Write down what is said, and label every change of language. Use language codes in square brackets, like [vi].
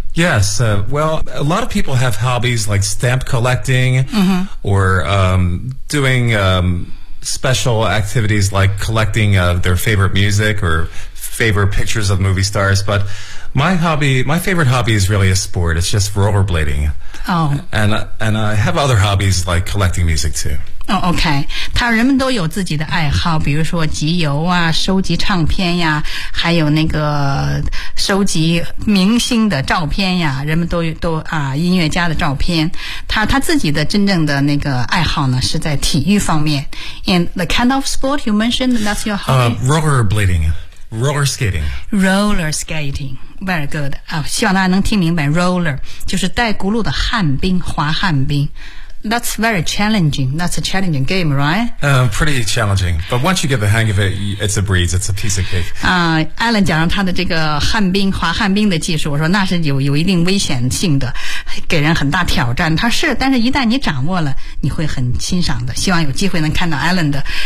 [en] Yes, well, a lot of people have hobbies like stamp collecting, or doing special activities like collecting their favorite music or favorite pictures of movie stars. But my favorite hobby is really a sport. It's just rollerblading. Oh. And I have other hobbies like collecting music too. Oh, okay. [zh] 他人们都有自己的爱好，比如说集邮啊，收集唱片呀，还有那个收集明星的照片呀，人们都啊音乐家的照片。他自己的真正的那个爱好呢是在体育方面。 [en] And the kind of sport you mentioned, that's your hobby? Rollerblading. Roller skating. Roller skating. Very good. [zh] 希望大家能听明白 roller, 就是带轱辘的旱冰滑旱冰。 [en] That's very challenging. That's a challenging game, right? Pretty challenging. But once you get the hang of it, it's a breeze. It's a piece of cake. [zh] Alan 讲了他的这个旱冰滑旱冰的技术，我说那是有一定危险性的，给人很大挑战。他是，但是一旦你掌握了，你会很欣赏的。希望有机会能看到 Alan 的